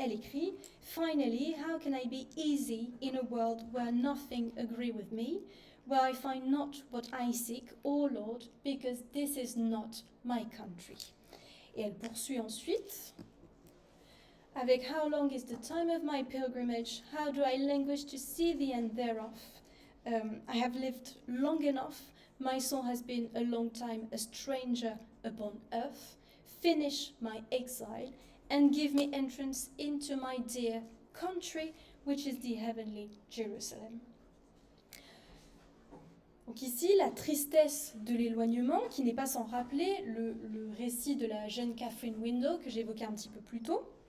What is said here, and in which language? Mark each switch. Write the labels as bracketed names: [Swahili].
[French] Elle écrit [English] « Finally, how can I be easy in a world where nothing agree with me, where I find not what I seek, O Lord, because this is not my country ». [French] Et elle poursuit ensuite avec [English] « How long is the time of my pilgrimage? How do I languish to see the end thereof? I have lived long enough. My soul has been a long time a stranger upon earth. Finish my exile and give me entrance into my dear country, which is the heavenly Jerusalem. [French] » Donc ici, la tristesse de l'éloignement, qui n'est pas sans rappeler le récit de la jeune Catherine Window que j'évoquais un petit peu plus tôt.